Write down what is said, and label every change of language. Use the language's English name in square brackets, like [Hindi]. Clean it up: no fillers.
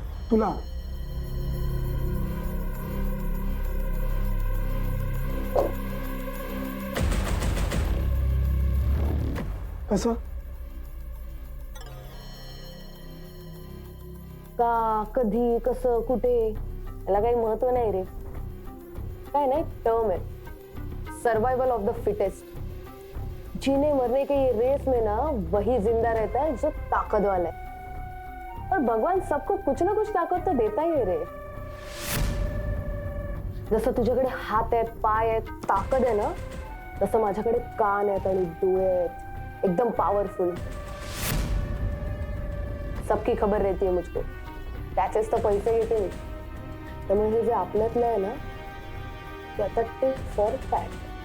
[Marathi] तुला कसं? का, कधी, कसं, कुठे, याला काही महत्व नाही रे. काय नाही, [English] Term है, survival of the fittest. [Hindi] जीने मरने के ये रेस में ना वही जिंदा रहता है जो ताकत वाला है. और भगवान सबको कुछ ना कुछ ताकत तो देता ही है रे. [Marathi] जसं तुझ्याकडे हात आहेत, पाय आहेत, ताकद आहे ना, तसं माझ्याकडे कान आहेत आणि डोळे आहेत, एकदम पावरफुल. [Hindi] सबकी खबर रहती है मुझको. [Marathi] त्याचेच तर पैसे घेते मी. त्यामुळे हे जे आपल्यातलं आहे ना, ते आता टिक फॉर टॅट.